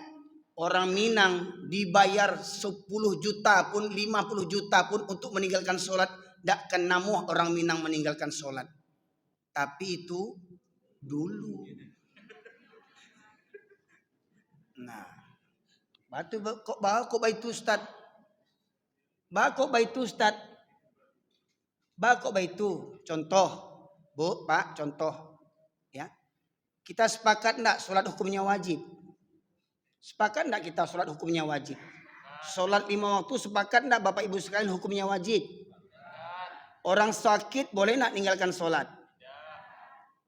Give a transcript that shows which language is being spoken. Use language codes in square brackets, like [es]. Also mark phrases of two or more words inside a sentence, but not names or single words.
[id] Orang Minang dibayar 10 juta pun, 50 juta pun untuk meninggalkan sholat, takkan namuh orang Minang meninggalkan sholat. Tapi itu dulu. Nah, [min] batu kok baitu Ustaz. Kok baitu Ustaz. Kok baitu. [id] Contoh, Bu, Pak, contoh. Ya. Kita sepakat enggak sholat hukumnya wajib? Sepakat enggak kita sholat hukumnya wajib? Sholat 5 waktu sepakat enggak Bapak Ibu sekalian hukumnya wajib? Orang sakit boleh enggak meninggalkan sholat?